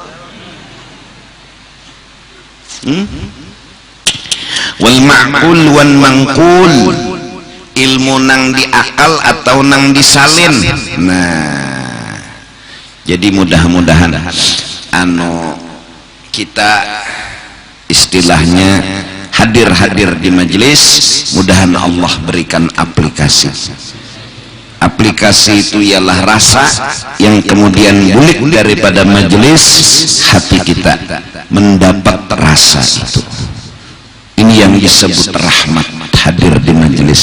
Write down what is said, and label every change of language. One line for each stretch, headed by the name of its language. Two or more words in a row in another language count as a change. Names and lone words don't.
Arabic: والمعقول والمنقول,
Banjar: ilmu nang diakal atau nang disalin.
Indonesian: Nah, jadi mudah-mudahan kita istilahnya hadir-hadir di majelis, mudahan Allah berikan aplikasi. Aplikasi itu ialah rasa yang kemudian bulik daripada majelis, hati kita mendapat rasa itu. Ini yang disebut rahmat hadir di majelis.